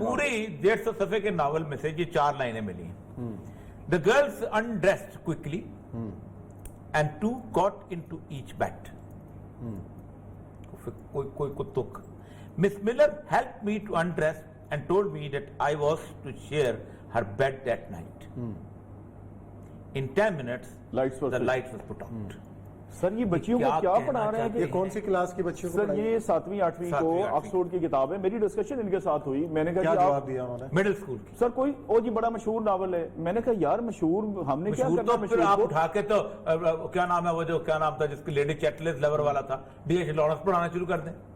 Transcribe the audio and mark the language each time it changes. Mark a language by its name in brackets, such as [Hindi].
[Urdu] پوری 150 صفحے کے ناول میں سے یہ 4 لائنیں ملی ہیں۔ [English] The girls undressed quickly and two got into each bed. [Urdu] कोई तुक. [English] Miss Miller helped me to undress and told me that I was to share her bed that night. In 10 minutes, the lights was put out. [Urdu] سر یہ بچیوں کو کیا پڑھا رہے ہیں یہ کون سی کلاس کی بچیوں کو سر یہ 7ویں 8ویں کو آکسفورڈ کی کتاب ہے. میری ڈسکشن ان کے ساتھ ہوئی, میں نے کہا کیا جواب دیا انہوں نے؟ مڈل اسکول کی سر کوئی جی بڑا مشہور ناول ہے. میں نے کہا یار مشہور ہم نے کیا کرنا مشہور تو آپ اٹھا کے تو کیا نام ہے وہ جو کیا نام تھا جس کی لیڈی چیٹلز لیور والا تھا ڈی ایچ لارنس پڑھانا شروع کر دیں.